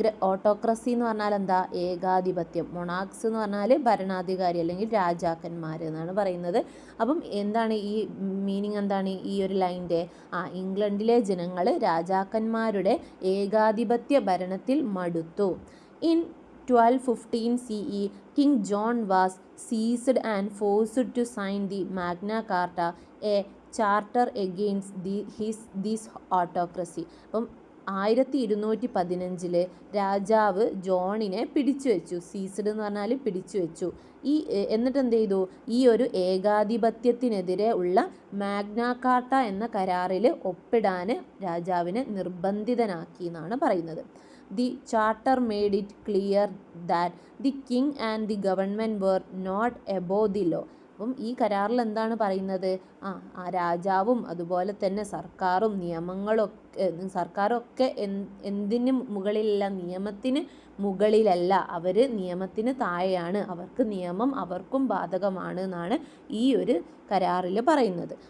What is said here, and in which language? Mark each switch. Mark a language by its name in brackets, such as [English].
[Malayalam] Autocracy എന്ന് പറഞ്ഞാൽ എന്താ? ഏകാധിപത്യം. മൊണാർക്സ് എന്ന് പറഞ്ഞാൽ ഭരണാധികാരി അല്ലെങ്കിൽ രാജാക്കന്മാർ എന്നാണ് പറയുന്നത്. അപ്പം എന്താണ് ഈ മീനിങ്, എന്താണ് ഈ ഒരു ലൈൻ്റെ? ഇംഗ്ലണ്ടിലെ ജനങ്ങൾ രാജാക്കന്മാരുടെ ഏകാധിപത്യ ഭരണത്തിൽ മടുത്തു. [English] In 1215 CE, King John was seized and forced to sign the Magna Carta, a charter against this autocracy. [Malayalam] അപ്പം 1215 രാജാവ് ജോണിനെ പിടിച്ചു വെച്ചു. സീസ്ഡ് എന്ന് പറഞ്ഞാൽ പിടിച്ചു വെച്ചു. എന്നിട്ട് എന്ത് ചെയ്തു? ഈ ഒരു ഏകാധിപത്യത്തിനെതിരെ ഉള്ള മാഗ്ന കാർട്ട എന്ന കരാറിൽ ഒപ്പിടാൻ രാജാവിനെ നിർബന്ധിതനാക്കി എന്നാണ് പറയുന്നത്. [English] The charter made it clear that the king and the government were not above the law. [Malayalam] അപ്പം ഈ കരാറിൽ എന്താണ് പറയുന്നത്? രാജാവും അതുപോലെ തന്നെ സർക്കാരും സർക്കാരൊക്കെ എന്തിന് മുകളിലല്ല? നിയമത്തിന് മുകളിലല്ല. അവർ നിയമത്തിന് താഴെയാണ്. അവർക്ക് നിയമം അവർക്കും ബാധകമാണ് എന്നാണ് ഈ ഒരു കരാറിൽ പറയുന്നത്.